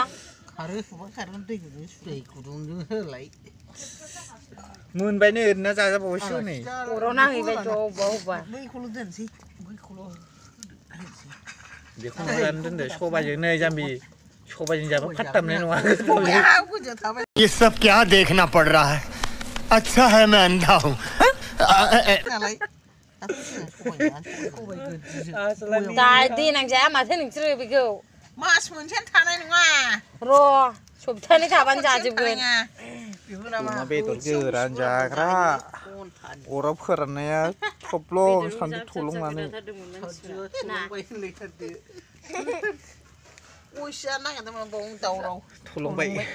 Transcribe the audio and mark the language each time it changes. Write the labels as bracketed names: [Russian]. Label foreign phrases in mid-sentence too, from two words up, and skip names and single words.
[Bodo] सुबा खारगोन दै गुदुं सुदै गुदुंजों होलाय मोनबायनो ओरैनो जाजाबावोसो नै अराव नांहैबायथ' अबेबा बैखौल' दोनसै बेखौनो रानना दोनदो सबायजों नै जाम्बि सबायजों जाबा खाथामनाय नङा [Hindi] ये सब क्या देखना पड़ रहा है अच्छा है मैं अंधा हूँ [Bodo] देनां जाया माथो नोंसोरो बेखौ मास मोनसेयानो थानाय नङा र' सप्तानै थाबानो जाजोबगोन अमा बेदर गोरान जाग्रा अराव फोराननाया थब्लं सानद्रि थलंनानै थलंबाय